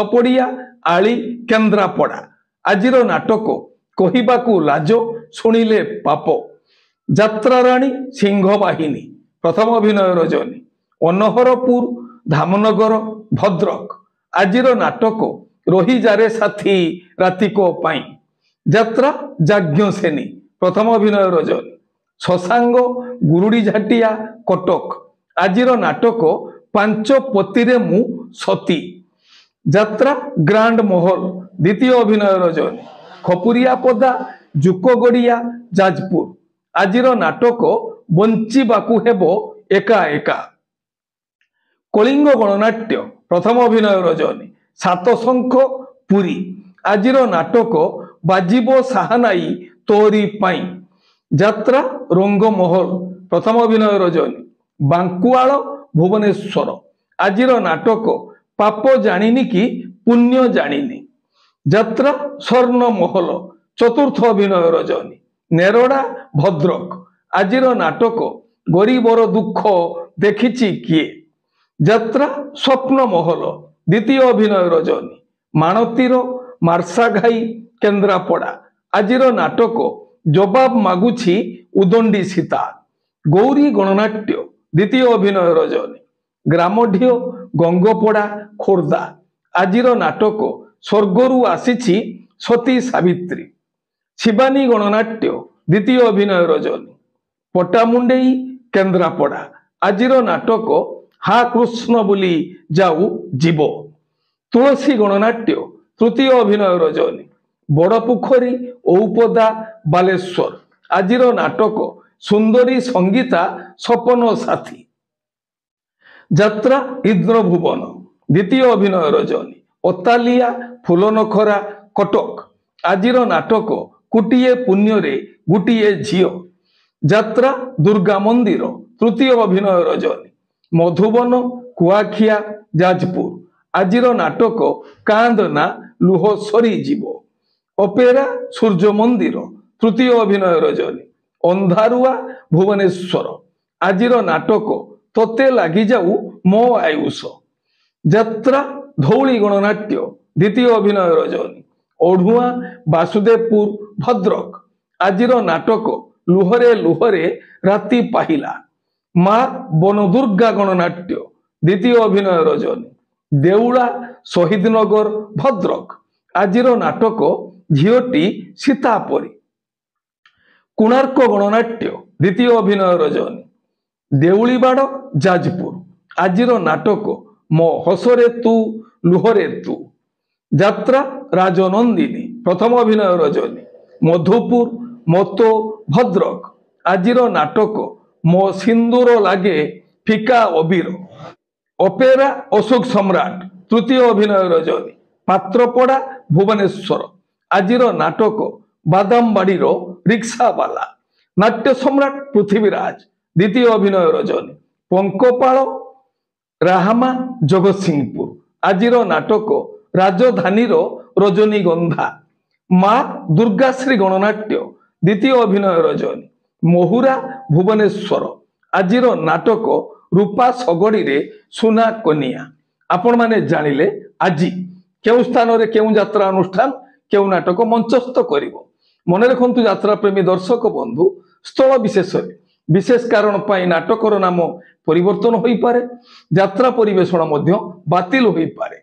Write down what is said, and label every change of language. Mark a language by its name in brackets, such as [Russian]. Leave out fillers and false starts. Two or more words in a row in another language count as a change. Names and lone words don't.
[Odia] ପଡ଼ିଆ ଆଳି କେନ୍ଦ୍ରାପଡ଼ା ଆଜିର ନାଟକ କହିବାକୁ ଲାଜ ଶୁଣିଲେ ପାପ ଯାତ୍ରା ରାଣୀ ସିଂହ ବାହିନୀ ପ୍ରଥମ ଅଭିନୟ ରଜନୀ ଅନହରପୁର ଧାମନଗର ଭଦ୍ରକ ଆଜିର ନାଟକ ରହି ଯାରେ ସାଥୀ ରାତିକ ପାଇଁ ଯାତ୍ରା ଯାଜ୍ଞସେନୀ ପ୍ରଥମ ଅଭିନୟ ରଜନୀ ଶଶାଙ୍ଗ ଗୁରୁଡ଼ି ଝାଟିଆ କଟକ ଆଜିର ନାଟକ ପାଞ୍ଚ ପତିରେ ମୁଁ ସତୀ ଯାତ୍ରା ଗ୍ରାଣ୍ଡ ମହଲ ଦ୍ୱିତୀୟ ଅଭିନୟ ରଜନୀ ଖପୁରିଆ ପଦା ଜୁକଗଡ଼ିଆ ଯାଜପୁର ଆଜିର ନାଟକ ବଞ୍ଚିବାକୁ ହେବ ଏକା ଏକା କଳିଙ୍ଗ ଗଣନାଟ୍ୟ ପ୍ରଥମ ଅଭିନୟ ରଜନୀ ସାତ ଶଙ୍ଖ ପୁରୀ ଆଜିର ନାଟକ ବାଜିବ ସାହାନାଇ ତୋରି ପାଇଁ ଯାତ୍ରା ରଙ୍ଗ ମହଲ ପ୍ରଥମ ଅଭିନୟ ରଜନୀ ବାଙ୍କୁଆଲ ଭୁବନେଶ୍ୱର ଆଜିର ନାଟକ ପାପ ଜାଣିନି କି ପୁଣ୍ୟ ଜାଣିନି ଯାତ୍ରା ସ୍ୱର୍ଣ୍ଣ ମହଲ ଚତୁର୍ଥ ଅଭିନୟ ରଜନୀ ନେରଡ଼ା ଭଦ୍ରକ ଆଜିର ନାଟକ ଗରିବର ଦୁଃଖ ଦେଖିଛି କିଏ ଯାତ୍ରା ସ୍ୱପ୍ନ ମହଲ ଦ୍ୱିତୀୟ ଅଭିନୟ ରଜନୀ ମାଣତୀର ମାର୍ସାଘାଇ କେନ୍ଦ୍ରାପଡ଼ା ଆଜିର ନାଟକ ଜବାବ ମାଗୁଛି ଉଦଣ୍ଡୀ ସୀତା ଗୌରୀ ଗଣନାଟ୍ୟ ଦ୍ୱିତୀୟ ଅଭିନୟ ରଜନୀ ଗ୍ରାମଢିଓ ଗଙ୍ଗପଡ଼ା ଖୋର୍ଦ୍ଧା ଆଜିର ନାଟକ ସ୍ୱର୍ଗରୁ ଆସିଛି ସତୀ ସାବିତ୍ରୀ ଶିବାନୀ ଗଣନାଟ୍ୟ ଦ୍ୱିତୀୟ ଅଭିନୟ ରଜନୀ ପଟାମୁଣ୍ଡେଇ କେନ୍ଦ୍ରାପଡ଼ା ଆଜିର ନାଟକ ହା କୃଷ୍ଣ ବୋଲି ଯାଉ ଜୀବ ତୁଳସୀ ଗଣନାଟ୍ୟ ତୃତୀୟ ଅଭିନୟ ରଜନୀ ବଡ଼ପୋଖରୀ ଔପଦା ବାଲେଶ୍ୱର ଆଜିର ନାଟକ ସୁନ୍ଦରୀ ସଙ୍ଗୀତା ସପନ ସାଥୀ ଯାତ୍ରା ଇନ୍ଦ୍ରଭୁବନ ଦ୍ୱିତୀୟ ଅଭିନୟ ରଜନୀ ଅତାଳିଆ ଫୁଲନଖରା କଟକ ଆଜିର ନାଟକ କୁଟିଏ ପୁଣ୍ୟରେ ଗୁଟିଏ ଝିଅ ଯାତ୍ରା ଦୁର୍ଗା ମନ୍ଦିର ତୃତୀୟ ଅଭିନୟ ରଜନୀ ମଧୁବନ କୁଆଖିଆ ଯାଜପୁର ଆଜିର ନାଟକ କାନ୍ଦଣା ଲୁହ ସରି ଜୀବ ଅପେରା ସୂର୍ଯ୍ୟ ମନ୍ଦିର ତୃତୀୟ ଅଭିନୟ ରଜନୀ ଅନ୍ଧାରୁଆ ଭୁବନେଶ୍ୱର ଆଜିର ନାଟକ ତୋତେ ଲାଗି ଯାଉ ମୋ ଆୟୁଷ ଯାତ୍ରା ଧଉଳି ଗଣନାଟ୍ୟ ଦ୍ୱିତୀୟ ଅଭିନୟ ରଜନୀ ଓଢ଼ୁଆ ବାସୁଦେବପୁର ଭଦ୍ରକ ଆଜିର ନାଟକ ଲୁହରେ ଲୁହରେ ରାତି ପାହିଲା ମା ବଣଦୁର୍ଗା ଗଣନାଟ୍ୟ ଦ୍ୱିତୀୟ ଅଭିନୟ ରଜନୀ ଦେଉଳା ଶହୀଦନଗର ଭଦ୍ରକ ଆଜିର ନାଟକ ଝିଟି ସୀତାପରି କୋଣାର୍କ ଗଣନାଟ୍ୟ ଦ୍ୱିତୀୟ ଅଭିନୟ ରଜନୀ ଦେଉଳୀବାଡ଼ ଯାଜପୁର ଆଜିର ନାଟକ ମୋ ହସରେ ତୁ ଲୁହରେ ତୁ ଯାତ୍ରା ରାଜନନ୍ଦିନୀ ପ୍ରଥମ ଅଭିନୟ ରଜନୀ ମଧୁପୁର ମତୋ ଭଦ୍ରକ ଆଜିର ନାଟକ ମୋ ସିନ୍ଦୂର ଲାଗେ ଫିକା ଅବିର ଅପେରା ଅଶୋକ ସମ୍ରାଟ ତୃତୀୟ ଅଭିନୟ ରଜନୀ ପାତ୍ରପଡ଼ା ଭୁବନେଶ୍ୱର ଆଜିର ନାଟକ ବାଦାମବାଡ଼ିର ରିକ୍ସାୱାଲା ନାଟ୍ୟ ସମ୍ରାଟ ପୃଥ୍ୱୀରାଜ ଦ୍ୱିତୀୟ ଅଭିନୟ ରଜନୀ ପଙ୍କପାଳ ରାହାମା ଜଗତସିଂହପୁର ଆଜିର ନାଟକ ରାଜଧାନୀର ରଜନୀଗନ୍ଧା ମା ଦୁର୍ଗାଶ୍ରୀ ଗଣନାଟ୍ୟ ଦ୍ୱିତୀୟ ଅଭିନୟ ରଜନୀ ମହୁରା ଭୁବନେଶ୍ୱର ଆଜିର ନାଟକ ରୂପା ସଗଡ଼ି ରେ ସୁନା କନିଆ ଆପଣ ମାନେ ଜାଣିଲେ ଆଜି କେଉଁ ସ୍ଥାନ ରେ କେଉଁ ଯାତ୍ରା ଅନୁଷ୍ଠାନ କେଉଁ ନାଟକ ମଞ୍ଚସ୍ଥ କରିବ ମନେ ରଖନ୍ତୁ ଯାତ୍ରା ପ୍ରେମୀ ଦର୍ଶକ ବନ୍ଧୁ ସ୍ଥଳ ବିଶେଷ ବିଶେଷ କାରଣ ପାଇଁ ନାଟକର ନାମ ପରିବର୍ତ୍ତନ ହୋଇ ପାରେ ଯାତ୍ରା ପରିବେଷଣ ମଧ୍ୟ ବାତିଲ ହୋଇ ପାରେ।